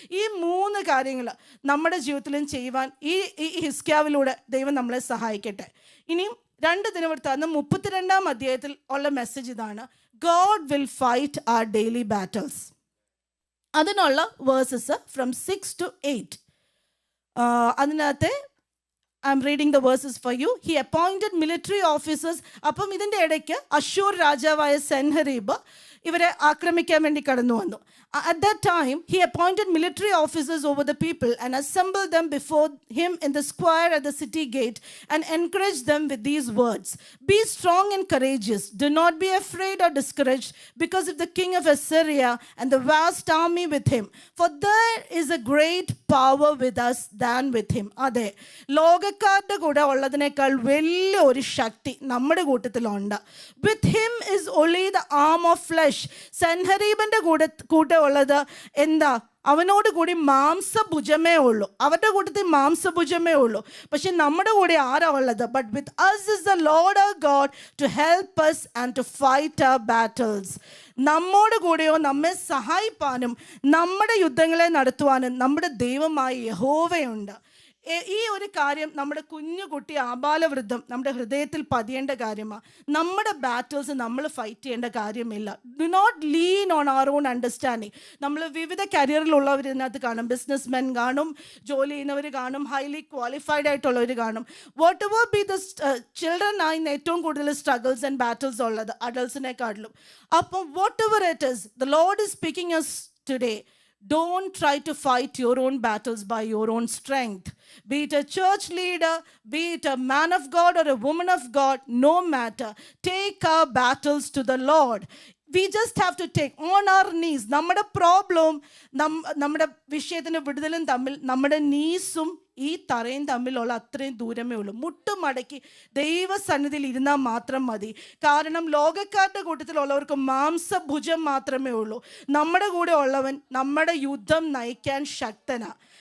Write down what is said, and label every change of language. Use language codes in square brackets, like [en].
[ml] ഈ 3 കാര്യങ്ങൾ നമ്മുടെ ജീവിതത്തിലും ചെയ്യുവാൻ ഈ ഹിസ്കിയാവിലൂടെ ദൈവം നമ്മളെ സഹായിക്കട്ടെ. ഇനിയും 2 ദിനവൃത്താന്തം 32 അധ്യായത്തിൽ ഉള്ള മെസ്സേജ് ഇതാണ്: [en] God will fight our daily battles. [ml] അതിനുള്ള [en] Verses from 6 to 8. [ml] അതിനകത്തെ [en] I'm reading the verses for you. He appointed military officers. [ml] അപ്പം ഇതിൻ്റെ ഇടയ്ക്ക് അശ്ശൂർ രാജാവായ സെൻഹരീബ് ഇവരെ ആക്രമിക്കാൻ വേണ്ടി കടന്നു വന്നു. [en] At that time, he appointed military officers over the people and assembled them before him in the square at the city gate and encouraged them with these words: Be strong and courageous. Do not be afraid or discouraged because of the king of Assyria and the vast army with him. For there is a great power with us than with him. [ml] അതെ, ലോകക്കാരുടെ കൂടെ ഉള്ളതിനേക്കാൾ വലിയ ഒരു ശക്തി നമ്മുടെ കൂട്ടത്തിലുണ്ട്. [en] With him is only the arm of flesh. [ml] സെൻഹരീബിൻ്റെ കൂടെ ഉള്ളത് എന്താ? അവനോട് കൂടി മാംസഭുജമേ ഉള്ളൂ. അവരുടെ കൂട്ടത്തിൽ മാംസഭുജമേ ഉള്ളൂ. പക്ഷെ നമ്മുടെ കൂടെ ആരാ ഉള്ളത്? [en] But with us is the Lord our God to help us and to fight our battles. [ml] നമ്മോട് കൂടെയോ നമ്മെ സഹായിപ്പാനും നമ്മുടെ യുദ്ധങ്ങളെ നടത്തുവാനും നമ്മുടെ ദൈവമായ യഹോവയുണ്ട്. ഈ ഒരു കാര്യം നമ്മുടെ കുഞ്ഞുകുട്ടി ആബാലവൃദ്ധം നമ്മുടെ ഹൃദയത്തിൽ പതിയേണ്ട കാര്യമാണ്. നമ്മുടെ ബാറ്റിൽസ് നമ്മൾ ഫൈറ്റ് ചെയ്യേണ്ട കാര്യമില്ല. [en] Do not lean on our own understanding. [ml] നമ്മൾ വിവിധ കരിയറിലുള്ളവർ ഇതിനകത്ത് കാണും. ബിസിനസ് മെൻ കാണും, ജോലി ചെയ്യുന്നവർ കാണും, [en] highly qualified [ml] ആയിട്ടുള്ളവർ കാണും. [en] whatever be the children [ml] ആണ് ഇന്ന് ഏറ്റവും കൂടുതൽ [en] struggles and battles [ml] ഉള്ളത് അഡൾട്ട്സിനെക്കാട്ടിലും. [en] അപ്പം whatever it is, the Lord is speaking us today. Don't try to fight your own battles by your own strength. Be it a church leader, be it a man of God or a woman of God, no matter. Take our battles to the Lord. We just have to take on our knees. [ml] നമ്മുടെ പ്രോബ്ലവും നമ്മുടെ വിഷയത്തിൻ്റെ വിടുതലും തമ്മിൽ നമ്മുടെ നീസും ഈ തറയും തമ്മിലുള്ള അത്രയും ദൂരമേ ഉള്ളൂ. മുട്ടുമടക്കി ദൈവസന്നിധിയിൽ ഇരുന്നാൽ മാത്രം മതി. കാരണം ലോകക്കാരുടെ കൂട്ടത്തിലുള്ളവർക്ക് മാംസഭുജം മാത്രമേ ഉള്ളൂ. നമ്മുടെ കൂടെ ഉള്ളവൻ നമ്മുടെ യുദ്ധം നയിക്കാൻ ശക്തനാണ്.